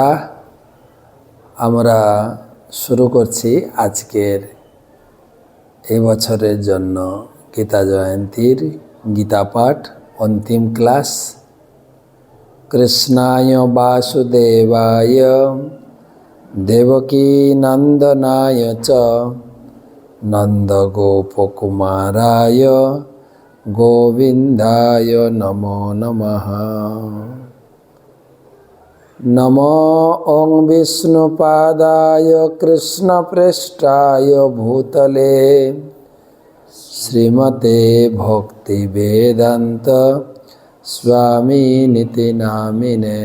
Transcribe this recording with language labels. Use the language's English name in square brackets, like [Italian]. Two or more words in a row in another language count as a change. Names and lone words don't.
[Bangla] আমরা শুরু করছি আজকের এই বছরের জন্য গীতা জয়ন্তীর গীতা পাঠ অন্তিম ক্লাস। [Sanskrit] কৃষ্ণায় বাসুদেবায় দেবকী নন্দনায় চ নন্দগোপকুমারায় গোবিন্দায় নমো নমঃ। नमो ओं विष्णुपादाय कृष्णप्रेष्ठाय भूतले श्रीमते भक्तिवेदान्त स्वामिनिति नामिने।